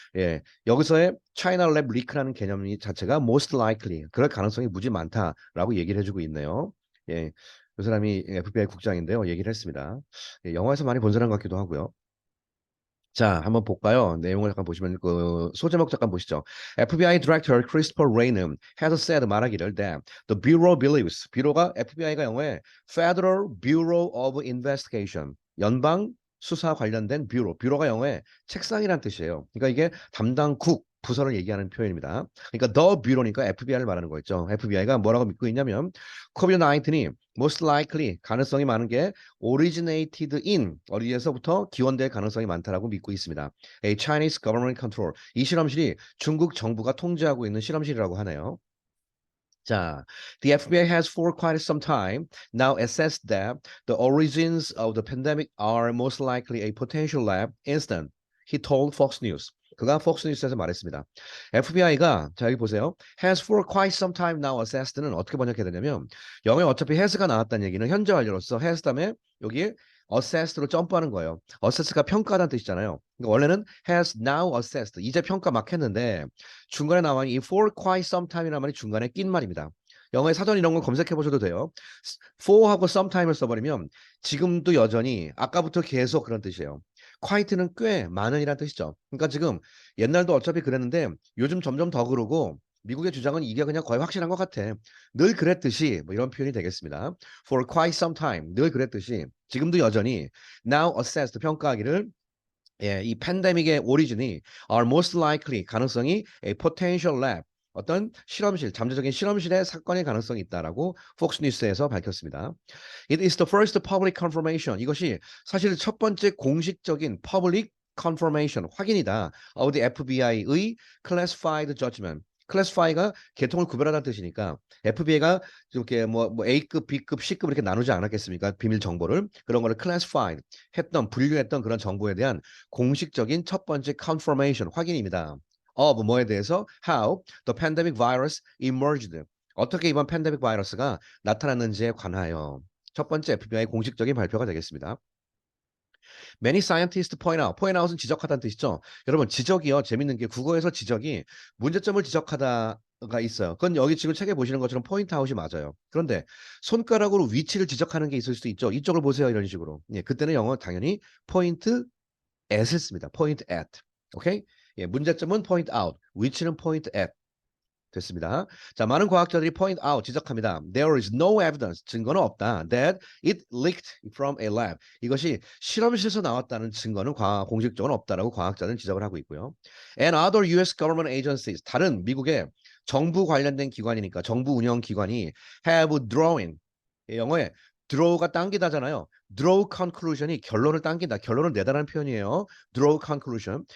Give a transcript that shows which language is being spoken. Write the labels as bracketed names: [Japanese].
[Korean] 예, 여기서의 차이나 랩 리크라는 개념 자체가 [English] most likely [Korean] 그럴 가능성이 무지 많다라고 얘기를 해주고 있네요. 예, 그 사람이 FBI 국장인데요. 얘기를 했습니다. 예, 영화에서 많이 본 사람 같기도 하고요. 자, 한번 볼까요? 내용을 잠깐 보시면 그 소제목 잠깐 보시죠. FBI Director Christopher Wray는 [English] has said [Korean] 말하기를 [English] that the Bureau believes [Korean] 뷰로가 FBI가 영어에 Federal Bureau of Investigation 연방 수사 관련된 뷰로가 영어에 책상이란 뜻이에요. 그러니까 이게 담당국 부서를 얘기하는 표현입니다. 그러니까 the Bureau니까 FBI를 말하는 거였죠. FBI가 뭐라고 믿고 있냐면 COVID-19이 [English] most likely [Korean] 가능성이 많은 게 [English] originated in [Korean] 어디에서부터 기원될 가능성이 많다라고 믿고 있습니다. [English] A Chinese government control [Korean] 이 실험실이 중국 정부가 통제하고 있는 실험실이라고 하네요. [English] 자, the FBI has for quite some time now assessed that the origins of the pandemic are most likely a potential lab incident. He told Fox News. [Korean] 그가 Fox News에서 말했습니다. FBI가 자 여기 보세요. [English] has for quite some time now assessed [Korean] 는 어떻게 번역해야 되냐면 영어에 어차피 has가 나왔다는 얘기는 현재 완료로서 has 다음에 여기 assessed로 점프하는 거예요. assess가 평가하다는 뜻이잖아요. 그러니까 원래는 [English] has now assessed [Korean] 이제 평가 막 했는데 중간에 나와 있는 이 [English] for quite some time [Korean] 이라는 말이 중간에 낀 말입니다. 영어의 사전 이런 거 검색해 보셔도 돼요. for하고 sometime을 써버리면 지금도 여전히 아까부터 계속 그런 뜻이에요. quite는 꽤 많은이란 뜻이죠. 그러니까 지금 옛날도 어차피 그랬는데 요즘 점점 더 그러고 미국의 주장은 이게 그냥 거의 확실한 것 같아. 늘 그랬듯이 뭐 이런 표현이 되겠습니다. [English] For quite some time [Korean] 늘 그랬듯이 지금도 여전히 [English] now assessed [Korean] 평가하기를 예, 이 팬데믹의 오리진이 [English] are most likely [Korean] 가능성이 [English] a potential lab [Korean] 어떤 실험실, 잠재적인 실험실의 사건의 가능성이 있다라고 폭스 뉴스에서 밝혔습니다. [English] It is the first public confirmation. [Korean] 이것이 사실 첫 번째 공식적인 [English] public confirmation [Korean] 확인이다. [English] of the FBI의 classified judgment. [Korean] classify가 계통을 구별하다는 뜻이니까 FBI가 이렇게 뭐 A급, B급, C급 이렇게 나누지 않았겠습니까? 비밀 정보를 그런 거를 classified 했던 분류했던 그런 정보에 대한 공식적인 첫 번째 confirmation 확인입니다. of 뭐에 대해서 [English] how the pandemic virus emerged [Korean] 어떻게 이번 팬데믹 바이러스가 나타났는지에 관하여 첫 번째 FBI 공식적인 발표가 되겠습니다. [English] Many scientists point out. [Korean] point out은 지적하다는 뜻이죠. 여러분 지적이요. 재밌는 게 국어에서 지적이 문제점을 지적하다가 있어요. 그건 여기 지금 책에 보시는 것처럼 포인트 아웃이 맞아요. 그런데 손가락으로 위치를 지적하는 게 있을 수도 있죠. 이쪽을 보세요. 이런 식으로. 예, 그때는 영어 당연히 포인트 at을 씁니다. [English] point at. 오케이? [Korean] 예, 문제점은 [English] point out, [Korean] 위치는 [English] point at. [Korean] 됐습니다. 자, 많은 과학자들이 [English] point out, [Korean] 지적합니다. [English] There is no evidence, [Korean] 증거는 없다. [English] That it leaked from a lab. [Korean] 이것이 실험실에서 나왔다는 증거는 공식적으로 없다라고 과학자들은 지적을 하고 있고요. [English] And other US government agencies, [Korean] 다른 미국의 정부 관련된 기관이니까 정부 운영 기관이 [English] have drawn, [Korean] 영어에 draw가 당기다잖아요. [English] draw conclusion [Korean] 이 결론을 당긴다. 결론을 내다라는 표현이에요. draw conclusion.